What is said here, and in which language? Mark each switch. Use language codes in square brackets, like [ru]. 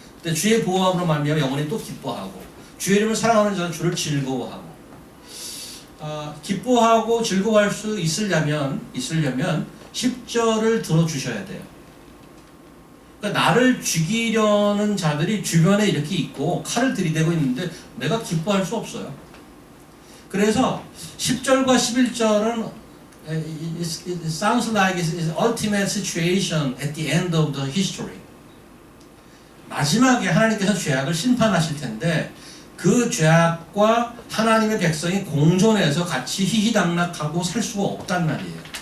[ko] 근데 주의 보호함으로 말미암아 영원히 또 기뻐하고 주의 이름을 사랑하는 자는 주를 즐거워하고 기뻐하고 즐거워할 수 있으려면 10절을 들어주셔야 돼요. 그러니까 나를 죽이려는 자들이 주변에 이렇게 있고 칼을 들이대고 있는데 내가 기뻐할 수 없어요. 그래서 10절과 11절은 [en] it sounds like it's ultimate situation at the end of the history. [ko] 마지막에 하나님께서 죄악을 심판하실 텐데 그 죄악과 하나님의 백성이 공존해서 같이 희희당락하고 살 수가 없단 말이에요.